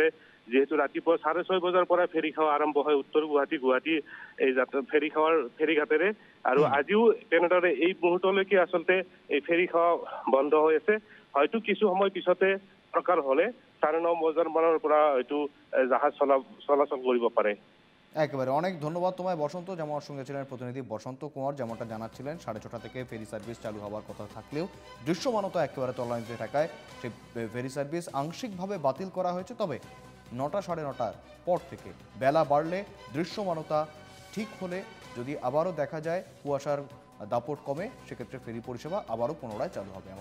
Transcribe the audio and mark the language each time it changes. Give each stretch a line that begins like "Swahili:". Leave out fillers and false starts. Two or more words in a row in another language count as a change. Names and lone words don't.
Assamese: যিহেতু ৰাতিপুৱা 6:30 বজাৰ পৰা ফেৰী সেৱা আৰম্ভ হয় উত্তৰ গুৱাহাটী এই ফেৰীঘাটেৰে, আৰু আজিও তেনেদৰে এই মুহূৰ্তলৈকে আচলতে এই ফেৰী সেৱা বন্ধ হৈ আছে। হয়তো কিছু সময় পিছতে দৰকাৰ হলে 9:30 বজাৰ মানৰ পৰা হয়তো জাহাজ চলাচল কৰিব পাৰে।
Bangla: একেবারে অনেক ধন্যবাদ তোমায় বসন্ত। যেমন সঙ্গে ছিলেন প্রতিনিধি বসন্ত কুমার, যেমনটা জানাচ্ছিলেন 6:30 থেকে ফেরি সার্ভিস চালু হওয়ার কথা থাকলেও দৃশ্যমানতা একেবারে তলানিতে থাকায় সেই ফেরি সার্ভিস আংশিকভাবে বাতিল করা হয়েছে। তবে 9টা 9:30টার পর থেকে বেলা বাড়লে দৃশ্যমানতা ঠিক হলে, যদি আবারও দেখা যায় কুয়াশার দাপট কমে, সেক্ষেত্রে ফেরি পরিষেবা আবারও পুনরায় চালু হবে।